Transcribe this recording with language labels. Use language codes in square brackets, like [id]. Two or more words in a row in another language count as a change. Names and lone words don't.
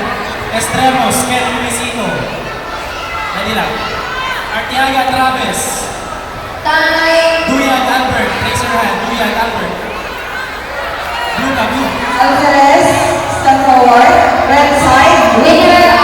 [tl] Estremos, Ken Luisito. Dali lang. Artiaga Travis. Tanay Duyan Albert, [en] raise your hand. Duyan Albert. Blue ka, blue. Alvarez, step forward, red side, winner